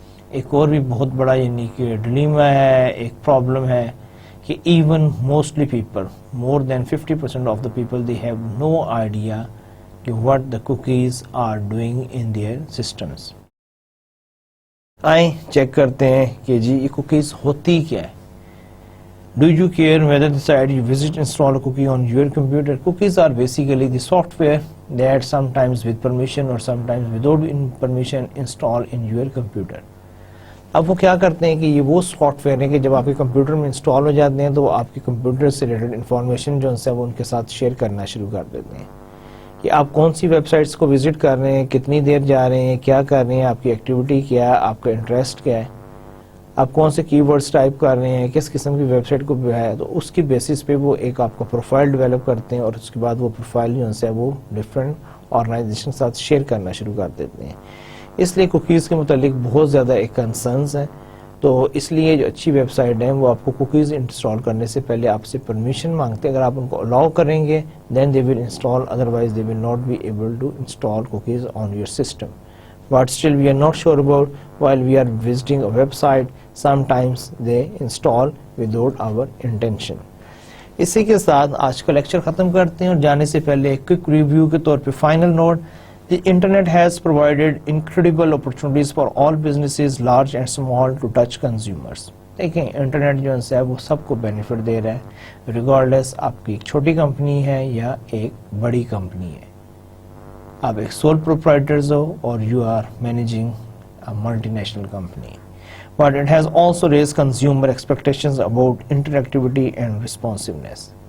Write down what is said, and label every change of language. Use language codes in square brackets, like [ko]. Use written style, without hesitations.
[ur] ایک اور بھی بہت بڑا یعنی کہ ڈلیما ہے, ایک پرابلم ہے کہ [en] Even mostly people, more than 50% of the people they have no idea کہ what the cookies are doing in their systems. [ur] آئیں چیک کرتے ہیں کہ جی یہ کوکیز ہوتی کیا ہے. [en] Do you care whether the site you visit install a cookie on your computer? Cookies are basically the software that sometimes with permission or sometimes without permission install in your computer. [ur] اب وہ کیا کرتے ہیں کہ یہ وہ soft where ہیں کہ جب آپ کے کمپیوٹر میں انسٹال ہو جاتے ہیں تو وہ آپ کے کمپیوٹر سے ریلیٹڈ انفارمیشن جو ہے وہ ان کے ساتھ شیئر کرنا شروع کر دیتے ہیں کہ آپ کون سی ویب سائٹس کو وزٹ کر رہے ہیں, کتنی دیر جا رہے ہیں, کیا کر رہے ہیں, آپ کی ایکٹیویٹی کیا ہے, آپ کا انٹرسٹ کیا ہے, آپ کون سے کی ورڈز ٹائپ کر رہے ہیں, کس قسم کی ویب سائٹ کو ہے. تو اس کی بیسس پہ وہ ایک آپ کا پروفائل ڈیولپ کرتے ہیں, اور اس کے بعد وہ پروفائل جو ہے وہ ڈفرینٹ آرگنائزیشن کے ساتھ شیئر کرنا شروع کر دیتے ہیں. اس لیے کوکیز کے متعلق بہت زیادہ ایک کنسرنز ہیں تو اس لیے جو اچھی ویب سائٹ ہیں وہ آپ کو کوکیز انسٹال کرنے سے پہلے آپ سے پرمیشن مانگتے ہیں. اگر آپ ان کو الاؤ کریں گے [en] Then they will install, otherwise they will not be able to install cookies on your system. But still we are not sure about while we are visiting a website, sometimes they install without our intention. [ur] اسی کے ساتھ آج کا lecture ختم کرتے ہیں اور جانے سے پہلے ایک کوئک ریویو کے طور پہ final note. [en] The internet has provided incredible opportunities for all businesses, large and small, to touch consumers. [ur] دیکھیں انٹرنیٹ جو ہے وہ سب کو بینیفٹ دے رہا ہے, ریگارڈلیس آپ کی ایک چھوٹی کمپنی ہے یا ایک بڑی کمپنی ہے. آپ ایک [en] sole proprietors [ur] ہو اور [en] You are managing multinational company. But it has also raise consumer expectations about interactivity and responsiveness.